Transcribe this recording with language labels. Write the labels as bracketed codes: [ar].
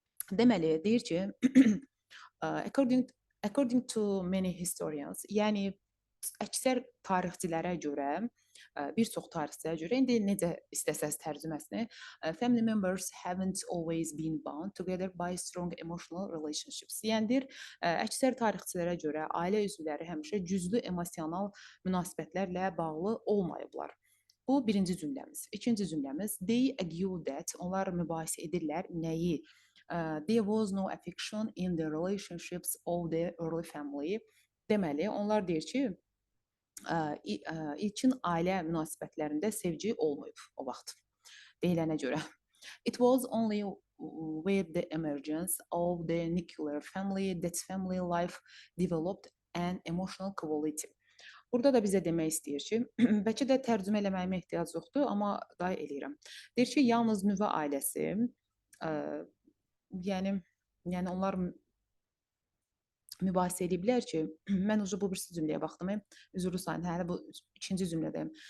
[az] Deməli, deyir ki, [en] according to many historians, [az] yəni əksər tarixçilərə görə, bir çox tarixçilərə görə, indi necə istəsəz tərcüməsini, [en] family members haven't always been bound together by strong emotional relationships. [az] Yəni əksər tarixçilərə görə ailə üzvləri həmişə güclü emosional münasibətlərlə bağlı olmayıblar. Bu birinci cümləmiz. İkinci cümləmiz, [en] they argue that, [az] onlar mübahisə edirlər nəyi? [en] There was no affection in the relationships of the early family. [az] Deməli, onlar deyir ki, ilkin ailə münasibətlərində sevgi olmayıb o vaxt deyilənə görə. [en] It was only with the emergence of the nuclear family that family life developed an emotional quality. [az] Burada da bizə demək istəyir ki, bəlkə də tərcümə eləməyimə ehtiyac yoxdur, amma day eləyirəm. Deyir ki, yalnız nüvə ailəsi, ə, yəni onlar mübahisə ediblər ki, mən ucu bu birisi cümləyə baxdım, üzrlü sayın, hələ bu ikinci cümlədəyim.